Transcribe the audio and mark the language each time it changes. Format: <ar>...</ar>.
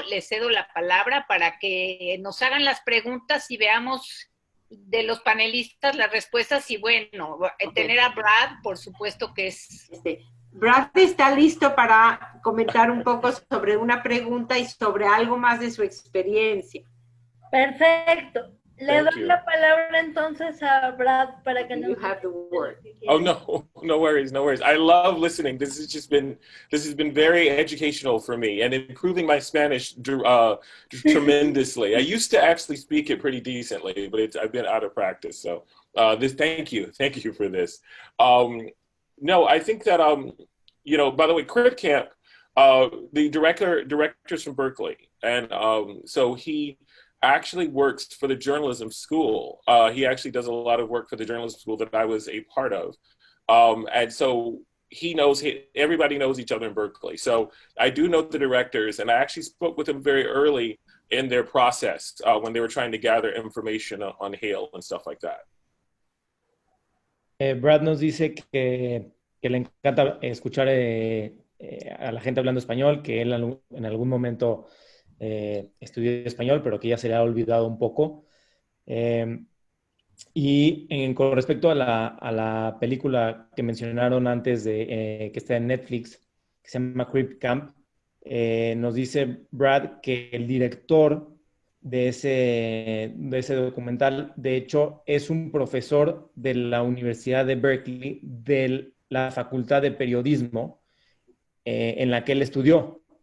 <es>Les cedo la palabra para que nos hagan las preguntas y veamos de los panelistas las respuestas y bueno, tener a Brad, por supuesto que es... Brad está listo para comentar un poco sobre una pregunta y sobre algo más de su experiencia. Perfecto. Le</es> <en>Thank</en> <es>doy</es> <en>you.</en> <es>la palabra entonces a Brad para que</es> <en>You</en> <es>nos...</es> <en>have the word. Oh no, no worries, no worries. I love listening. This has been very educational for me and improving my Spanish tremendously. I used to actually speak it pretty decently, but I've been out of practice. So thank you for this. No, I think that you know, by the way, Crit Camp, the director's from Berkeley, and so he actually works for the journalism school. He actually does a lot of work for the journalism school that I was a part of. And so everybody knows each other in Berkeley. So I do know the directors, and I actually spoke with them very early in their process when they were trying to gather information on Hale and stuff like that.</en> <es>Brad nos dice que le encanta escuchar a la gente hablando español, que él en algún momento estudió español, pero que ya se le ha olvidado un poco. Con respecto a la película que mencionaron antes, que está en Netflix, que se llama Crip Camp, nos dice Brad que el director de ese documental, de hecho, es un profesor de la Universidad de Berkeley, de la Facultad de Periodismo, en la que él estudió.</es>